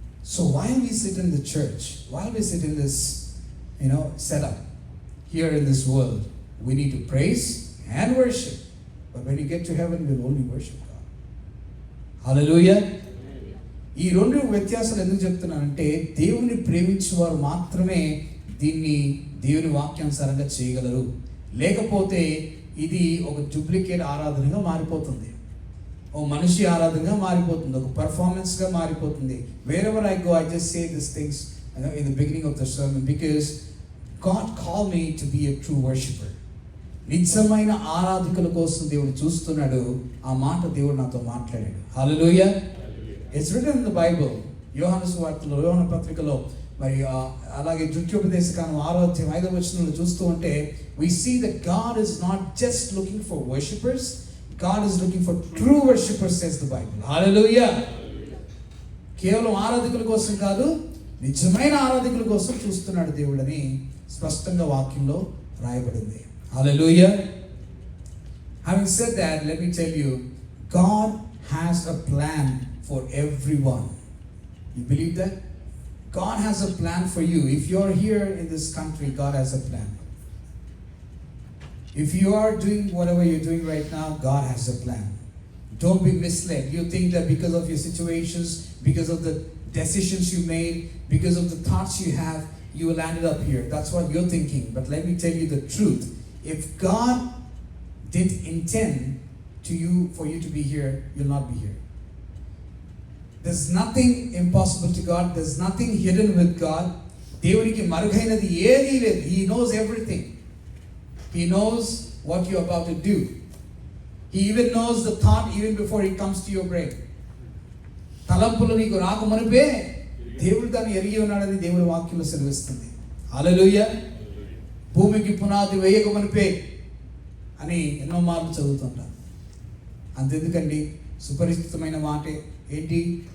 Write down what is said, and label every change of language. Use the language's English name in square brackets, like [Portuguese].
[English] So while we sit in the church, while we sit in this, setup here in this world, we need to praise and worship. But when you get to heaven, we'll only worship God. Hallelujah. [Telugu] ఈ రెండు వ్యత్యాసాలు ఎందుకు చెప్తున్నానంటే, దేవుని ప్రేమించేవారు మాత్రమే దీన్ని దేవుని వాక్యానుసారంగా చేయగలరు. లేకపోతే ఇది ఒక డూప్లికేట్ ఆరాధనగా మారిపోతుంది, ఓ మనిషి ఆరాధనగా మారిపోతుంది, ఒక పర్ఫార్మెన్స్గా మారిపోతుంది. [English] Wherever I go, I just say these things in the beginning of the sermon because God called me to be a true worshipper. [Telugu] నిజమైన ఆరాధకుల కోసం దేవుడు చూస్తున్నాడు. ఆ మాట దేవుడు నాతో మాట్లాడాడు. హల్లెలూయా. [English] It's written in the Bible. [Telugu] యోహాను సువార్తలో, యోహాను పత్రికలో, మరి అలాగే ద్వితీయోపదేశకాండం 6వ అధ్యాయం 5వ వచనంలో చూస్తూ ఉంటే [English] we see that God is not just looking for worshipers, God is looking for true worshipers, says the Bible. Hallelujah. [Telugu] కేవలం ఆరాధకుల కోసం కాదు, నిజమైన ఆరాధకుల కోసం చూస్తున్నాడు దేవుడని స్పష్టంగా వాక్యంలో రాయబడింది. [English] Hallelujah. Having said that, let me tell you, God has a plan for everyone. You believe that? God has a plan for you. If you're here in this country, God has a plan. If you are doing whatever you're doing right now, God has a plan. Don't be misled. You think that because of your situations, because of the decisions you made, because of the thoughts you have, you will land up here. That's what you're thinking. But let me tell you the truth. If God did intend for you to be here, you'll not be here. There's nothing impossible to God. There's nothing hidden with God. [Telugu] దేవునికి మరుగైనది ఏదీ లేదు. [English] He knows everything. He knows what you're about to do. He even knows the thought even before it comes to your brain. [Telugu] తలంపులు నీకు రాకమునుపే దేవుడు దాన్ని ఎరిగి ఉన్నాడని దేవుడి వాక్యంలో సెలవిస్తుంది. హల్లెలూయా. భూమికి పునాది వేయకమునుపే అని ఎన్నో మార్లు చదువుతుంటాను. అంతెందుకండి, సుపరిచితమైన మాటే ఏంటి?